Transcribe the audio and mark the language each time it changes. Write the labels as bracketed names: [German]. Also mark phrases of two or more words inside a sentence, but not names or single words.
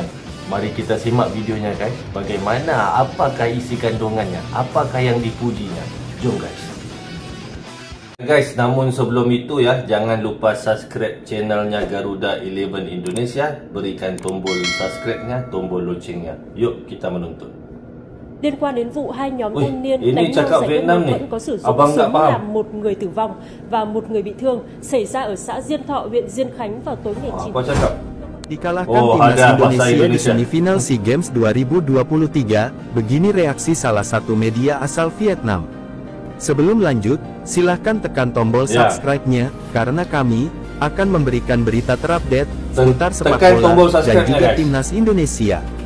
[Indonesian] Mari kita simak videonya guys. Bagaimana, apakah isi kandungannya, apakah yang dipujinya? Jom guys. Guys, namun sebelum itu ya, jangan lupa subscribe channelnya Garuda 11 Indonesia. Berikan tombol subscribe-nya, tombol loncengnya. Yuk kita menonton. [Vietnamese] Liên quan đến vụ hai nhóm thanh niên đánh nhau giải quyết mâu thuẫn có sử dụng súng làm một người tử vong và một người bị thương xảy ra ở xã Diên Thọ, huyện Diên Khánh vào tối ngày 9 tháng 9. [Indonesian] Dikalahkan Timnas Indonesia di semifinal SEA Games 2023, begini reaksi salah satu media asal Vietnam. Sebelum lanjut, silahkan tekan tombol subscribe-nya, karena kami akan memberikan berita terupdate seputar sepak bola dan juga Timnas Indonesia.